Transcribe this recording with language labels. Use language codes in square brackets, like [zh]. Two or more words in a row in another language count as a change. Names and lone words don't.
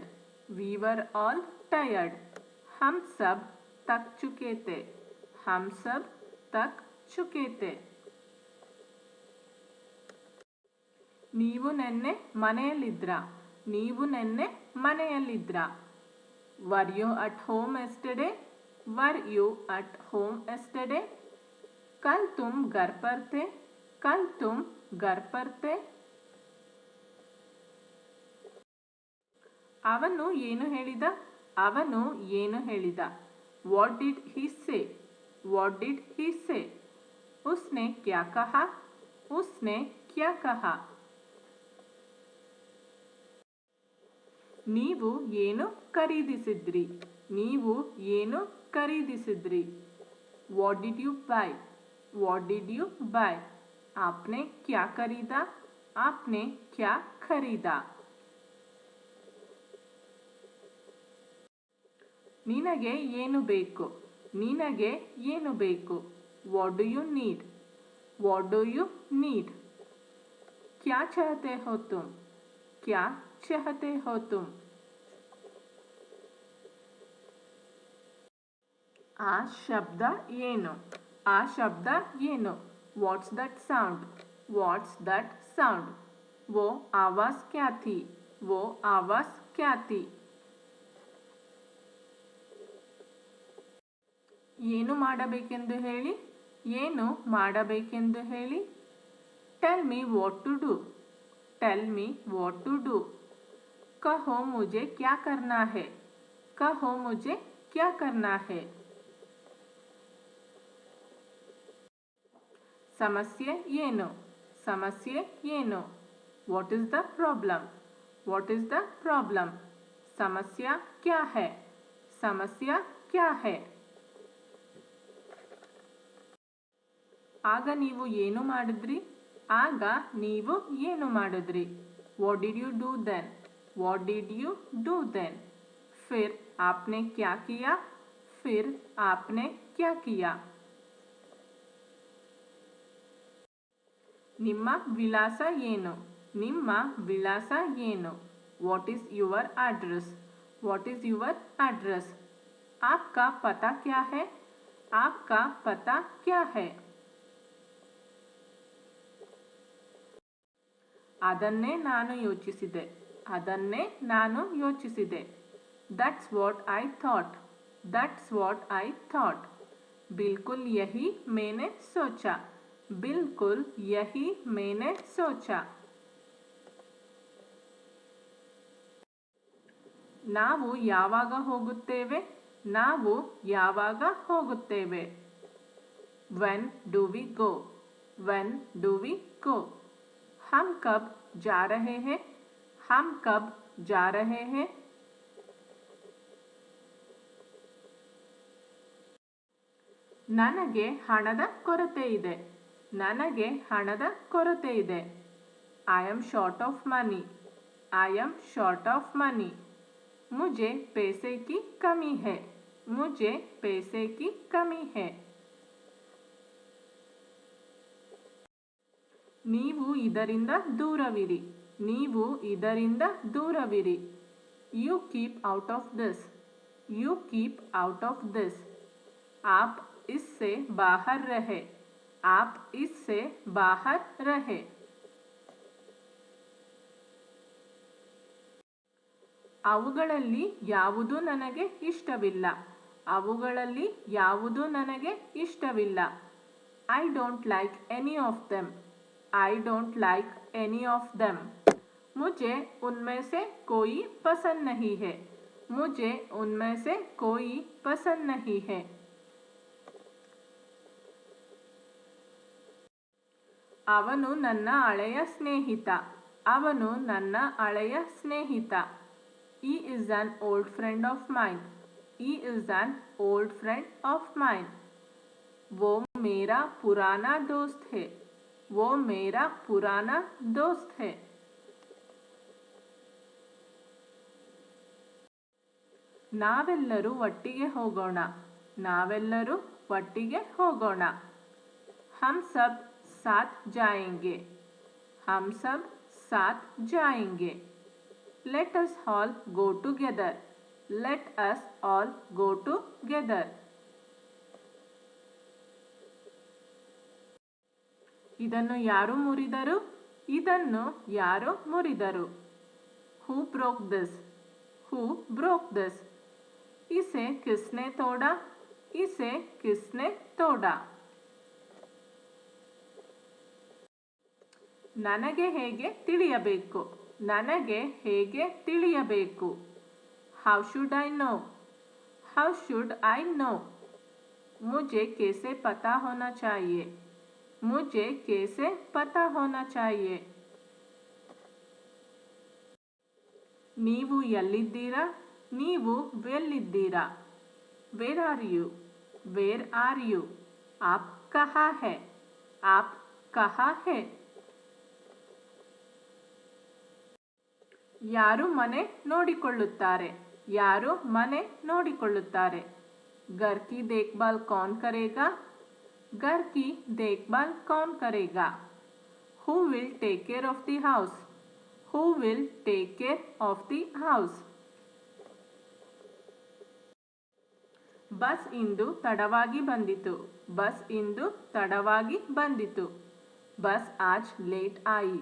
[en] We were all tired. [hi] हम सब थक चुके थे. हम सब थक चुके थे. [kn] ನೀವು ನೆನ್ನೆ ಮನೆಯಲ್ಲಿದ್ರಾ? ನೀವು ನೆನ್ನೆ ಮನೆಯಲ್ಲಿದ್ರಾ? [en] Were you at home yesterday? Were you at home yesterday? [hi] कल तुम घर पर थे? कल तुम घर पर थे? [kn] ಅವನು ಏನು ಹೇಳಿದ? ಅವನು ಏನು ಹೇಳಿದ? [en] What did he say? What did he say? [hi] उसने क्या कहा? उसने क्या कहा? [kn] ನೀವು ಏನು ಖರೀದಿಸಿದ್ರಿ? ನೀವು ಏನು ಖರೀದಿಸಿದ್ರಿ? [en] What did you buy? What did you buy? [hi] आपने क्या खरीदा? आपने क्या खरीदा? [kn] ನಿನಗೆ ಏನು ಬೇಕು? ನಿನಗೆ ಏನು ಬೇಕು? [en] What do you need? What do you need? [hi] क्या चाहते हो तुम? क्या चाहते हो तुम? [kn] ಆ ಶಬ್ದ ಏನು? ಆ ಶಬ್ದ ಏನು? [en] What's that sound? What's that sound? [hi] वो आवाज क्या थी? वो आवाज क्या थी? [kn] ಏನು ಮಾಡಬೇಕೆಂದು ಹೇಳಿ? ಏನು ಮಾಡಬೇಕೆಂದು ಹೇಳಿ? [en] Tell me what to do. Tell me what to do. [hi] कहो मुझे क्या करना है? कहो मुझे क्या करना है? [kn] ಸಮಸ್ಯೆ ಏನು? ಸಮಸ್ಯೆ ಏನು? [en] What is the problem? What is the problem? [hi] समस्या क्या है? समस्या क्या है? [kn] ಆಗ ನೀವು ಏನು ಮಾಡಿದ್ರಿ? ಆಗ ನೀವು ಏನು ಮಾಡಿದ್ರಿ? [en] What did you do then? What did you do then? [hi] फिर आपने क्या किया? फिर आपने क्या किया? [kn] ನಿಮ್ಮ ವಿಳಾಸ ಏನು? ನಿಮ್ಮ ವಿಳಾಸ ಏನು? [en] What is your address? What is your address? [hi] आपका पता क्या है? आपका पता क्या है? [kn] ಅದನ್ನೇ ನಾನು ಯೋಚಿಸಿದೆ. ಅದನ್ನೇ ನಾನು ಯೋಚಿಸಿದೆ. [en] That's what I thought. That's what I thought. [hi] बिल्कुल यही मैंने सोचा. बिल्कुल यही मैंने सोचा. [kn] ನಾವು ಯಾವಾಗ ಹೋಗುತ್ತೇವೆ? ನಾವು ಯಾವಾಗ ಹೋಗುತ್ತೇವೆ? [en] When do we go? When do we go? [hi] हम कब जा रहे हैं? हम कब जा रहे हैं? [kn] ನನಗೆ ಹಣದ ಕೊರತೆ ಇದೆ. ನನಗೆ ಹಣದ ಕೊರತೆ ಇದೆ. [en] I am short of money. I am short of money. [hi] मुझे पैसे की कमी है. मुझे पैसे की कमी है. [kn] ನೀವು ಇದರಿಂದ ದೂರವಿರಿ. ನೀವು ಇದರಿಂದ ದೂರವಿರಿ. [en] You keep out of this. You keep out of this. [hi] आप इससे बाहर रहे. आप इससे बाहर रहे. [kn] ಅವುಗಳಲ್ಲಿ ಯಾವುದು ನನಗೆ ಇಷ್ಟವಿಲ್ಲ. ಅವುಗಳಲ್ಲಿ ಯಾವುದು ನನಗೆ ಇಷ್ಟವಿಲ್ಲ. [en] I don't like any of them. I don't like any of them. [hi] मुझे उनमें से कोई पसंद नहीं है. मुझे उनमें से कोई पसंद नहीं है. [kn] ಅವನು ನನ್ನ ಹಳೆಯ ಸ್ನೇಹಿತ. ಅವನು ನನ್ನ ಹಳೆಯ ಸ್ನೇಹಿತ. [en] He is an old friend of mine. He is an old friend of mine. [hi] वो मेरा पुराना दोस्त है. वो मेरा पुराना दोस्त है. [kn] ನಾವೆಲ್ಲರೂ ಒಟ್ಟಿಗೆ ಹೋಗೋಣ. ನಾವೆಲ್ಲರೂ ಒಟ್ಟಿಗೆ ಹೋಗೋಣ. [hi] हम सब साथ जाएंगे. हम सब साथ जाएंगे. [en] Let us all go together. Let us all go together. [kn] ಇದನ್ನು ಯಾರು ಮುರಿದರು? ಇದನ್ನು ಯಾರು ಮುರಿದರು? [en] Who broke this? Who broke this? [hi] इसे किसने तोड़ा? इसे किसने तोड़ा? [kn] ನನಗೆ ಹೇಗೆ ತಿಳಿಯಬೇಕು? ನನಗೆ ಹೇಗೆ ತಿಳಿಯಬೇಕು? [en] How should I know? How should I know? [hi] मुझे कैसे पता होना चाहिए? मुझे कैसे पता होना चाहिए? [kn] ನೀವು ಎಲ್ಲಿದ್ದೀರಾ? ನೀವು ಎಲ್ಲಿದ್ದೀರಾ? [en] Where are you? Where are you? [hi] आप कहाँ है? आप कहाँ है? [kn] ಯಾರು ಮನೆ ನೋಡಿಕೊಳ್ಳುತ್ತಾರೆ? ಯಾರು ಮನೆ ನೋಡಿಕೊಳ್ಳುತ್ತಾರೆ? [hi] घर की देखभाल कौन करेगा? घर की देखभाल कौन करेगा? [en] Who will take care of the house? Who will take care of the house? [kn] ಬಸ್ ಇಂದು ತಡವಾಗಿ ಬಂದಿತು. ಬಸ್ ಇಂದು ತಡವಾಗಿ ಬಂದಿತು. [hi] बस आज लेट आई.